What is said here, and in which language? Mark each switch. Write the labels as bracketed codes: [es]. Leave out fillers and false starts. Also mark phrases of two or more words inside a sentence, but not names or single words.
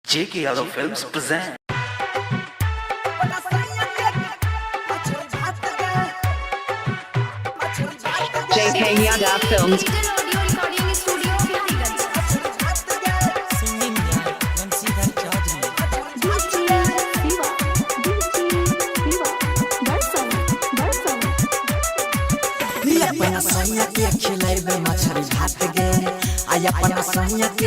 [en] J.K. Yadav Films present. JK Yadav Films. [mai] अपना सैया के खिलेबे मछली भात गे अपना सैया के